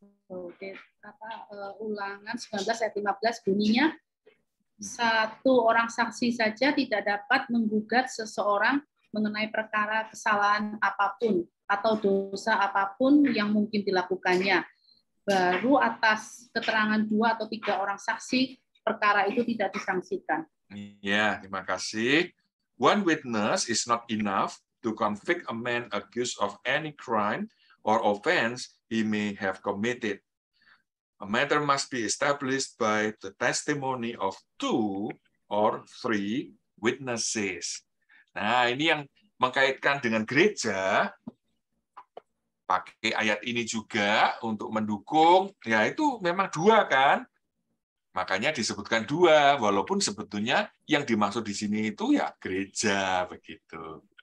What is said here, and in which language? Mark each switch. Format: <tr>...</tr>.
<id>Oke, Ulangan 19 ayat 15 bunyinya, satu orang saksi saja tidak dapat menggugat seseorang mengenai perkara kesalahan apapun atau dosa apapun yang mungkin dilakukannya. Baru atas keterangan 2 atau 3 orang saksi, perkara itu tidak disangsikan. Ya, terima kasih.</id> <en>One witness is not enough to convict a man accused of any crime or offense he may have committed. A matter must be established by the testimony of 2 or 3 witnesses.</en> <id>Nah, ini yang mengkaitkan dengan gereja, pakai ayat ini juga untuk mendukung, ya itu memang dua kan? Makanya disebutkan dua, walaupun sebetulnya yang dimaksud di sini itu ya gereja, begitu.</id>